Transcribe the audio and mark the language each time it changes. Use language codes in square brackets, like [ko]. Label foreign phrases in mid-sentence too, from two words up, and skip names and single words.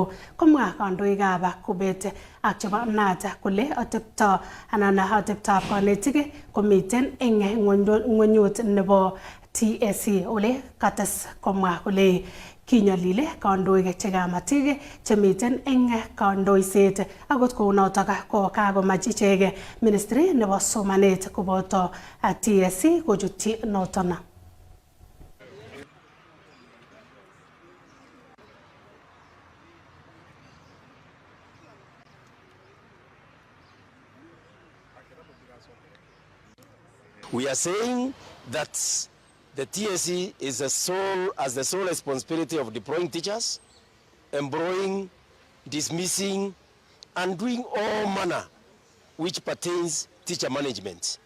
[kln] komwa kandoikab Kubet ak chebo Nata kole ateptab kanetik komiten eng ng'wenyut nebo TSC ole kates komwa kole kinyolile kandoik chekamatik chemiten eng kandoiset akot kounotok ko kakomach ichek ministry nebo somanet koboto TSC kochutyi noton. [en] We are saying that the TSC is the sole responsibility of deploying teachers, employing, dismissing, and doing all manner which pertains teacher management.